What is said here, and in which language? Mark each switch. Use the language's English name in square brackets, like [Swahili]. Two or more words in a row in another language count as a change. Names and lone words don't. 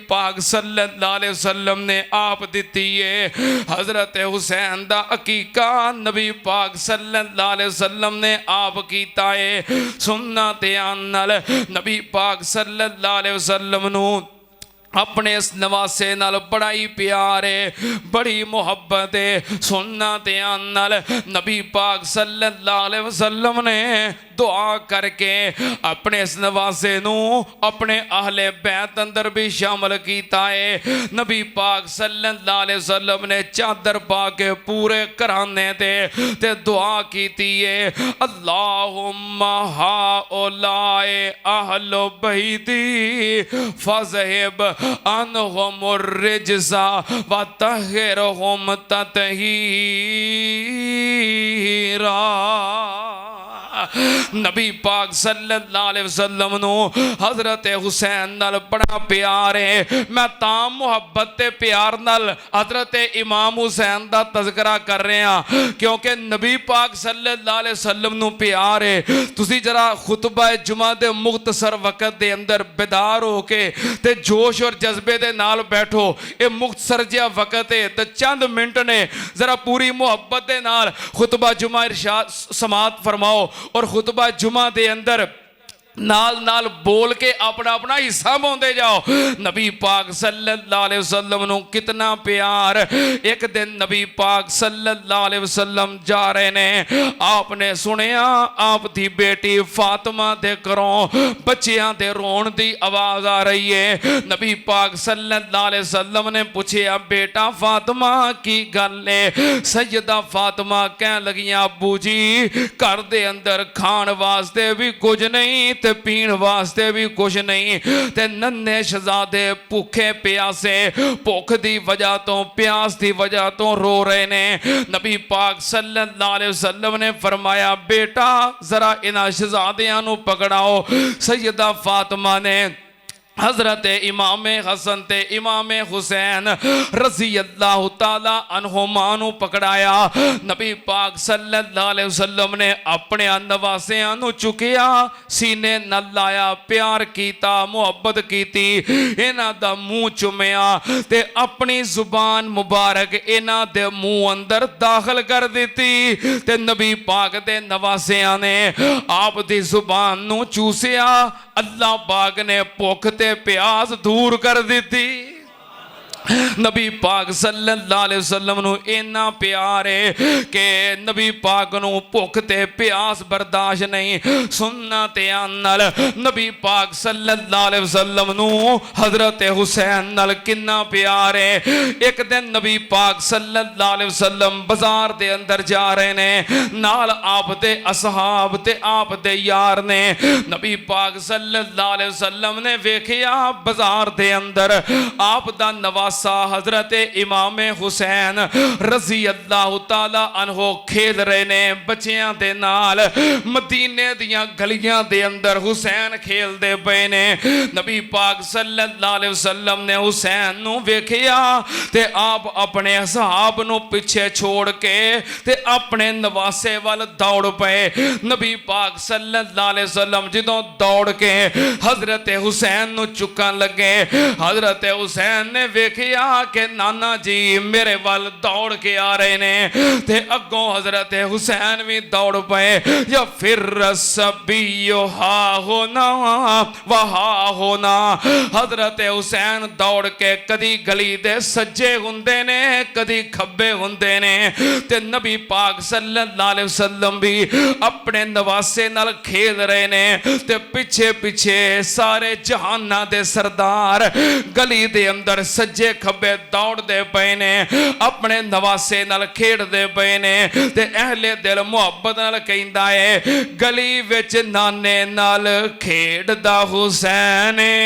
[Punjabi] पाक [Arabic] صلى الله عليه وسلم [Punjabi] نے آپ دتی ہے. حضرت حسین دا عقیقہ نبی پاک [Arabic] صلى الله عليه وسلم [Punjabi] نے آپ کیتا ہے. سننا تے نال نبی پاک [Arabic] صلى الله عليه وسلم [Punjabi] نوں اپنے اس نواسے نال بڑا ہی پیار ہے، بڑی محبت ہے. سننا دھیان نال نبی پاک [Arabic] صلى الله عليه وسلم [Punjabi] نے دعا کرکے اپنے اس نواسے نوں اپنے اہل بیت اندر بھی شامل کیتا ہے. نبی پاک [Arabic] صلى الله عليه وسلم [Punjabi] نے چادر پا کے پورے گھرانے تے دعا کیتی ہے. [Arabic] اللهم هؤلاء أهل بيتي فأذهب عنهم الرجس وطهرهم تطهيرا. [Punjabi] نبی پاک [Arabic] صلى الله عليه وسلم [Punjabi] نوں حضرت حسین نال بڑا پیار ہے. میں تاں محبت تے پیار نال حضرت امام حسین دا تذکرہ کر رہا کیونکہ نبی پاک [Arabic] صلى الله عليه وسلم [Punjabi] نوں پیار ہے. تسی ذرا خطبہ جمعہ دے مختصر وقت دے اندر بیدار ہو کے تے جوش اور جذبے دے نال بیٹھو. یہ مختصر جیہا وقت ہے تے چند منٹ نے ذرا پوری محبت دے نال خطبہ جمعہ ارشاد سماعت فرماؤ اور خطبہ جمعہ دے اندر نال نال بول کے اپنا اپنا حصہ پاتے جاؤ. نبی پاک [Arabic] صلى الله عليه وسلم [Punjabi] نوں کتنا پیار. ایک دن نبی پاک [Arabic] صلى الله عليه وسلم [Punjabi] جا رہے نے، آپ نے سنیا آپ دی بیٹی فاطمہ دے گھروں بچیاں دے رون دی آواز آ رہی ہے. نبی پاک [Arabic] صلى الله عليه وسلم [Punjabi] نے پوچھا بیٹا فاطمہ کی گل ہے? سیدہ فاطمہ کہہ لگیاں ابو جی گھر دے اندر کھان واسطے بھی کچھ نہیں تے پین واسطے بھی کچھ نہیں تے ننھے شہزادے بھوکے پیاسے بھکھ دی وجہ تو پیاس دی وجہ تو رو رہے نے. نبی پاک [Arabic] صلى الله عليه وسلم [Punjabi] نے فرمایا بیٹا ذرا انہاں شہزادیاں نوں پکڑاؤ. سیدہ فاطمہ نے حضرت امام حسن تے امام حسین [Arabic] رضي الله تعالى عنهما [Punjabi] نوں پکڑایا. نبی پاک [Arabic] صلى الله عليه وسلم [Punjabi] نے اپنے نواسیاں نوں چکیا، سینے نال لایا، پیار کیتا، محبت کیتی، انہاں دا منہ چمیا تے اپنی زبان مبارک انہاں دے منہ اندر داخل کر دتی تے نبی پاک دے نواسیاں نے آپ دی زبان نوں چوسیا. اللہ پاک نے بھکھ تے پیاس دور کر دی. نبی پاک [Arabic] صلى الله عليه وسلم [Punjabi] نوں انا پیار ہے کہ نبی پاک نوں بھکھ تے پیاس برداشت نہیں. سننا تے نال نبی پاک [Arabic] صلى الله عليه وسلم [Punjabi] نوں حضرت حسین نال کنا پیار ہے. ایک دن نبی پاک [Arabic] صلى الله عليه وسلم [Punjabi] بازار دے اندر جا رہے نے، نال آپ دے اصحاب تے آپ دے یار نے. نبی پاک [Arabic] صلى الله عليه وسلم [Punjabi] نے ویکھیا بازار دے اندر آپ دا نواس حضرت امام حسین [Arabic] رضي الله تعالى عنه [Punjabi] کھیل رہے نے بچیاں دے نال. مدینے دیاں گلیاں دے اندر حسین کھیلدے پے نے. نبی پاک [Arabic] صلى الله عليه وسلم [Punjabi] نے حسین نوں ویکھیا تے آپ اپنے اصحاب نوں پیچھے چھوڑ کے تے اپنے نواسے وال دوڑ پے. نبی پاک [Arabic] صلى الله عليه وسلم [Punjabi] جدوں دوڑ کے حضرت حسین نوں چکن لگے، حضرت حسین نے ویکھیا کہ نانا جی میرے وال دوڑ کے آ رہے نے تے اگوں حضرت حسین بھی دوڑ پے. या फिर सबियो हा होना वहा होना। حضرت حسین دوڑ کے کدی گلی دے سجے ہندے نے کدی کھبے ہندے نے تے نبی پاک [Arabic] صلى الله عليه وسلم [Punjabi] بھی اپنے نواسے نال کھیل رہے نے تے پچھے پچھے سارے جہانا دے سردار گلی دے اندر سجے کھبے دوڑتے پے نے، اپنے نواسے نال کھیڈتے پے نے تے اہل دل محبت نال کہندا ہے گلی وچ نانے نال کھیڈدا حسین.